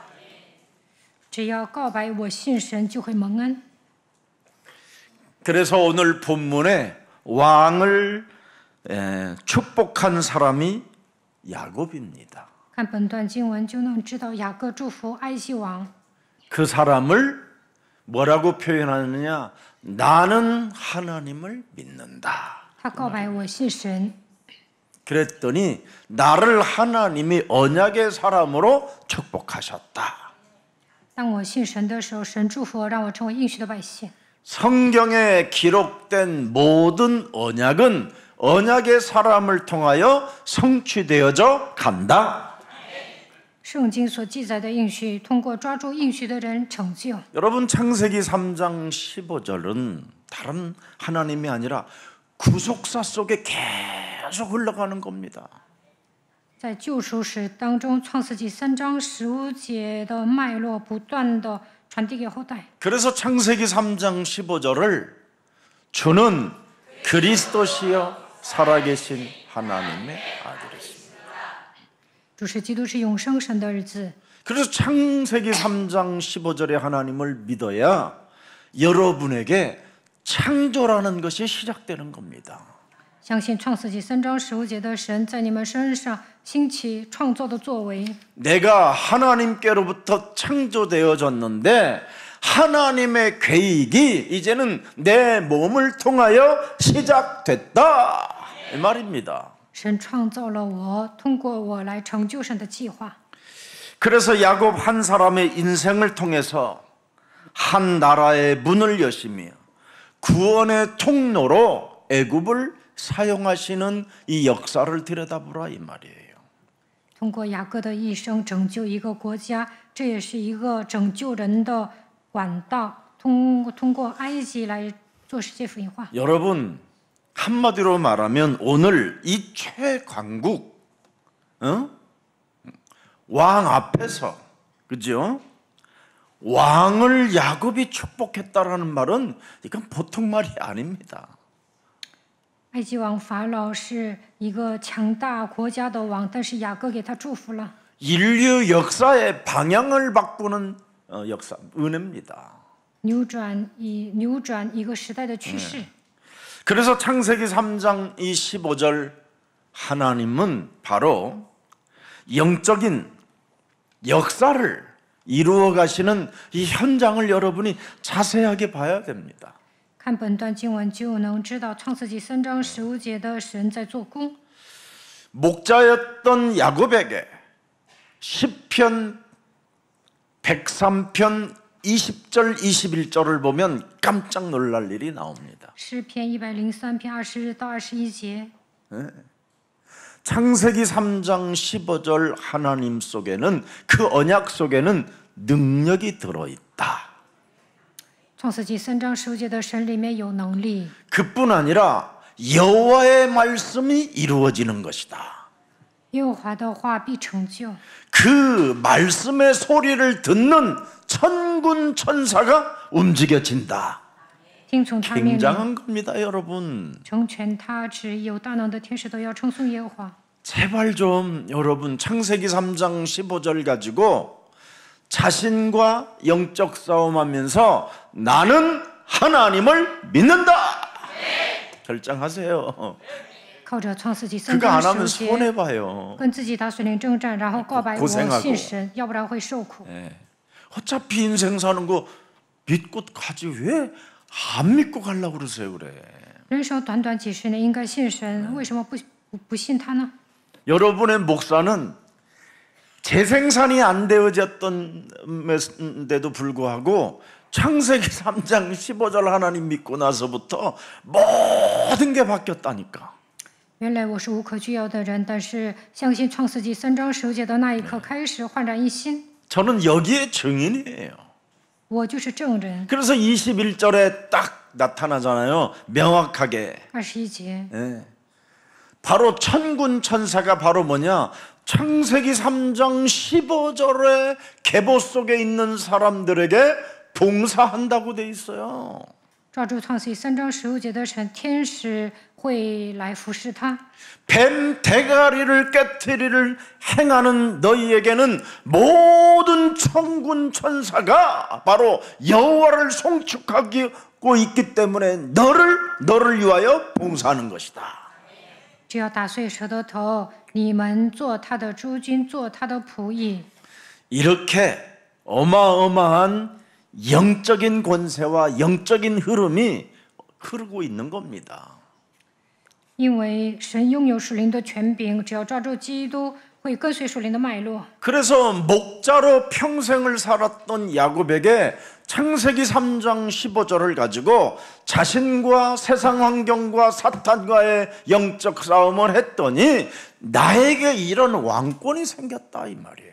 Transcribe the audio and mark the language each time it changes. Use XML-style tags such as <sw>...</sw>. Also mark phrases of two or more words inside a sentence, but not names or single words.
<zh>只要告白我信神，就会蒙恩。</zh> <ko>그래서 오늘 본문에 왕을 축복한 사람이 야곱입니다.</ko> <zh>看本段经文就能知道雅各祝福埃及王。</zh> <ko>그 사람을 뭐라고 표현하느냐? 나는 하나님을 믿는다.</ko> <zh>他告白我信神，</zh> <ko>그랬더니 나를 하나님이 언약의 사람으로 축복하셨다.</ko> <zh>当我信神的时候，神祝福我，让我成为应许的百姓。</zh> <ko>성경에 기록된 모든 언약은 언약의 사람을 통하여 성취되어져 간다.</ko> <zh>圣经所记载的应许，通过抓住应许的人成就。</zh> <ko>여러분 창세기 3장 15절은 다른 하나님이 아니라 구속사 속에 계속 흘러가는 겁니다.</ko> <zh>在救赎史当中，《创世纪3章15节的脉络不断的传递给后代。</zh> <ko>그래서 창세기 3장 15절을 주는 그리스도시여 살아계신 하나님의 아들이십니다.</ko> <zh>主是基督，是永生神的儿子。</zh> <ko>그래서 창세기 3장 15절의 하나님을 믿어야 여러분에게 창조라는 것이 시작되는 겁니다.</ko> <zh>相信创世纪3章15节的神在你们身上兴起创造的作为。</zh> <ko>내가 하나님께로부터 창조되어졌는데 하나님의 계획이 이제는 내 몸을 통하여 시작됐다 이 말입니다.</ko> <zh>神创造了我，通过我来成就神的计划。</zh> <ko>그래서 야곱 한 사람의 인생을 통해서 한 나라의 문을 여시며 구원의 통로로 애굽을 사용하시는 이 역사를 들여다보라 이 말이에요.</ko> <zh>通过雅各的一生拯救一个国家，这也是一个拯救人的管道。通过埃及来做世界福音化。</zh> <ko>여러분 한마디로 말하면 오늘 이 최강국 왕 앞에서 그죠? 왕을 야곱이 축복했다라는 말은 이건 보통 말이 아닙니다.</ko> <zh>埃及王法老是一个强大国家的王，但是雅各给他祝福了。</zh> <ko>인류 역사의 방향을 바꾸는 역사 은혜입니다.</ko> <zh>扭转一个时代的趋势。</zh> <ko>그래서 창세기 3장 이 15절 하나님은 바로 영적인 역사를 이루어 가시는 이 현장을 여러분이 자세하게 봐야 됩니다.</ko> <zh>看本段经文就能知道创世纪3章15节的神在做工。</zh> <ko>목자였던 야곱에게 시편 103편 20절 21절을 보면 깜짝 놀랄 일이 나옵니다.</ko> <zh>诗篇103篇20到21节。</zh> <ko>창세기 3장 15절 하나님 속에는 그 언약 속에는 능력이 들어있다.</ko> <zh>创世纪3章15节的神里面有能力，</zh> <ko>그뿐 아니라 여호와의 말씀이 이루어지는 것이다.</ko> <zh>耶和华的话必成就。</zh> <ko>그 말씀의 소리를 듣는 천군 천사가 움직여진다.</ko> <zh>听从他命令，</zh> <ko>굉장한 겁니다, 여러분.</ko> <zh>成全他旨意，有大能的天使都要称颂耶和华。</zh> <ko>제발 좀 여러분 창세기 3장 15절 가지고 자신과 영적 싸움하면서 나는 하나님을 믿는다. 결정하세요.</ko> <zh>靠着创世纪3</zh> <ko>그거 안</ko> <zh>章</zh> <ko>하면</ko> <zh>10节</zh> <ko>손해 봐요.</ko> <zh>跟自己打属灵征战，然后告白我</zh> <ko>고생하고</ko> <zh>信神，要不然会受苦。</zh> <ko>어차피 인생 사는 거 믿고 가지 왜 안 믿고 가려고 그러세요, 그래.</ko> <zh>人生短短几十年，应该信神，为什么不信他呢？</zh> <ko>여러분의 목사는 재생산이 안 되어졌던데도 불구하고 창세기 3장 15절 하나님 믿고 나서부터 모든 게 바뀌었다니까.</ko> <zh>原来我是无可救药的人，但是相信创世纪3章10节的那一刻开始焕然一新。</zh> <ko>저는 여기에 증인이에요.</ko> <zh>我就是证人。</zh> <ko>그래서 21절에 딱 나타나잖아요. 명확하게.</ko> <zh>21节，</zh> <ko>예. 바로 천군 천사가 바로 뭐냐? 창세기 3장 15절의 계보 속에 있는 사람들에게 봉사한다고 돼 있어요.</ko> <zh>照住创世纪3章15节的神，天使会来服侍他。</zh> <ko>뱀 대가리를 깨트리를 행하는 너희에게는 모든 천군 천사가 바로 여호와를 송축하고 있기 때문에 너를 위하여 봉사하는 것이다.</ko> <zh>只要打碎蛇的头，你们做他的诸军，做他的仆役。</zh> <ko>이렇게 어마어마한 영적인 권세와 영적인 흐름이 흐르고 있는 겁니다.</ko> <zh>因为神拥有属灵的权柄，只要抓住基督，会跟随属灵的脉络。</zh> <ko>그래서 목자로 평생을 살았던 야곱에게 창세기 3장 15절을 가지고 자신과 세상 환경과 사탄과의 영적 싸움을 했더니 나에게 이런 왕권이 생겼다 이 말이에요.</ko>